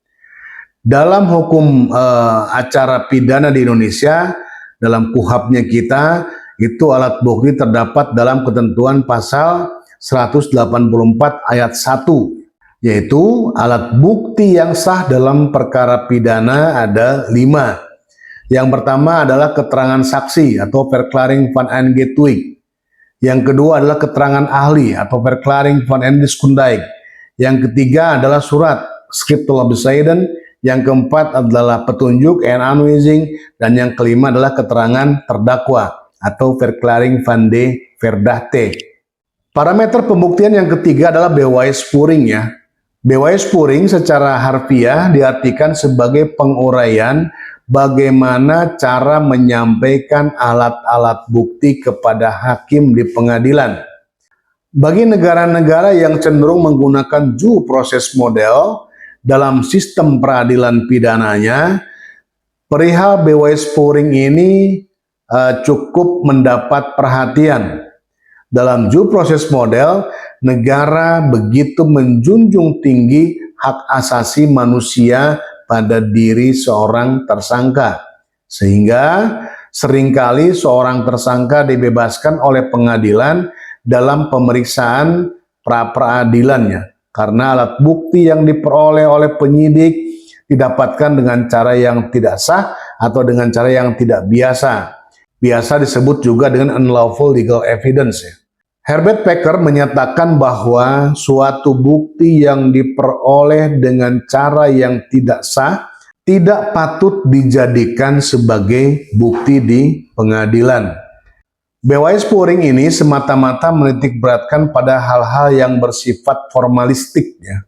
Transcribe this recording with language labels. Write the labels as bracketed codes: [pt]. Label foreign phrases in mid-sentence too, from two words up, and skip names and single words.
[id] Dalam hukum acara pidana di Indonesia, dalam KUHP-nya kita, itu alat bukti terdapat dalam ketentuan pasal 184 ayat 1, yaitu alat bukti yang sah dalam perkara pidana ada 5. Yang pertama adalah keterangan saksi atau [nl] verklaring van aangetuigd. [id] Yang kedua adalah keterangan ahli atau [nl] verklaring van aandeskundig. [id] Yang ketiga adalah surat [nl] scriptural bescheiden. [id] Yang keempat adalah petunjuk [nl] en aanwijzing, [id] dan yang kelima adalah keterangan terdakwa atau [nl] verklaring van de verdachte. [id] Parameter pembuktian yang ketiga adalah bewijsvoering ya. Bewijsvoering secara harfiah diartikan sebagai penguraian bagaimana cara menyampaikan alat-alat bukti kepada hakim di pengadilan. Bagi negara-negara yang cenderung menggunakan [en] due process model [id] dalam sistem peradilan pidananya, perihal bewijsvoering ini cukup mendapat perhatian. Dalam [en] due process model, [id] negara begitu menjunjung tinggi hak asasi manusia pada diri seorang tersangka, sehingga seringkali seorang tersangka dibebaskan oleh pengadilan dalam pemeriksaan pra-peradilannya, karena alat bukti yang diperoleh oleh penyidik didapatkan dengan cara yang tidak sah atau dengan cara yang tidak biasa. Biasa disebut juga dengan [en] unlawful legal evidence. [id] Herbert Packer menyatakan bahwa suatu bukti yang diperoleh dengan cara yang tidak sah tidak patut dijadikan sebagai bukti di pengadilan. Bewijsvoering ini semata-mata menitik beratkan pada hal-hal yang bersifat formalistik ya.